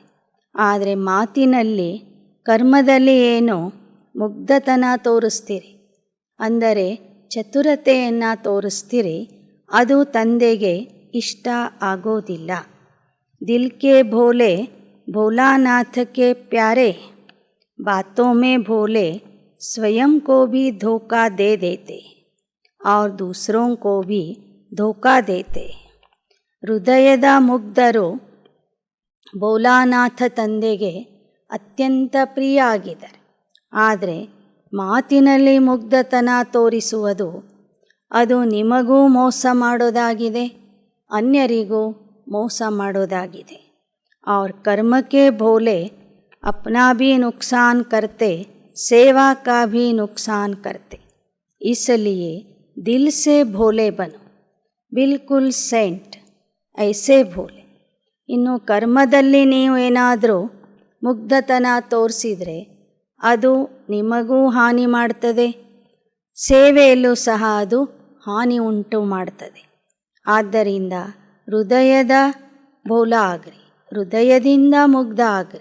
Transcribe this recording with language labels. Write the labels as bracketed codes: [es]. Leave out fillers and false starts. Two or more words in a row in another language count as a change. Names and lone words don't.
[kn] ಆದರೆ ಮಾತಿನಲ್ಲಿ ಕರ್ಮದಲ್ಲಿ ಏನೋ ಮುಗ್ಧತನ ತೋರಿಸ್ತೀರಿ, ಅಂದರೆ ಚತುರತೆಯನ್ನು ತೋರಿಸ್ತೀರಿ, ಅದು ತಂದೆಗೆ ಇಷ್ಟ ಆಗೋದಿಲ್ಲ. [hi] दिल के भोले भोलानाथ के प्यारे बातों में भोले स्वयं को भी धोखा दे देते और दूसरों को भी धोखा देते. [kn] ಹೃದಯದ ಮುಗ್ಧರು ಭೋಲಾನಾಥ ತಂದೆಗೆ ಅತ್ಯಂತ ಪ್ರಿಯ ಆಗಿದ್ದಾರೆ. ಆದರೆ ಮಾತಿನಲ್ಲಿ ಮುಗ್ಧತನ ತೋರಿಸುವುದು ಅದು ನಿಮಗೂ ಮೋಸ ಮಾಡೋದಾಗಿದೆ, ಅನ್ಯರಿಗೂ ಮೋಸ ಮಾಡೋದಾಗಿದೆ. [hi] और कर्म के भोले अपना भी नुकसान करते, सेवा का भी नुकसान करते. इसलिए दिल से भोले बनो, बिल्कुल सेंट ऐसे भोले. [kn] ಇನ್ನು ಕರ್ಮದಲ್ಲಿ ನೀವು ಏನಾದರೂ ಮುಗ್ಧತನ ತೋರಿಸಿದರೆ ಅದು ನಿಮಗೂ ಹಾನಿ ಮಾಡ್ತದೆ, ಸೇವೆಯಲ್ಲೂ ಸಹ ಅದು ಹಾನಿ ಉಂಟು ಮಾಡ್ತದೆ. ಆದ್ದರಿಂದ ಹೃದಯದ ಭೋಲ ಆಗ್ರಿ, ಹೃದಯದಿಂದ ಮುಗ್ಧ ಆಗ್ರಿ.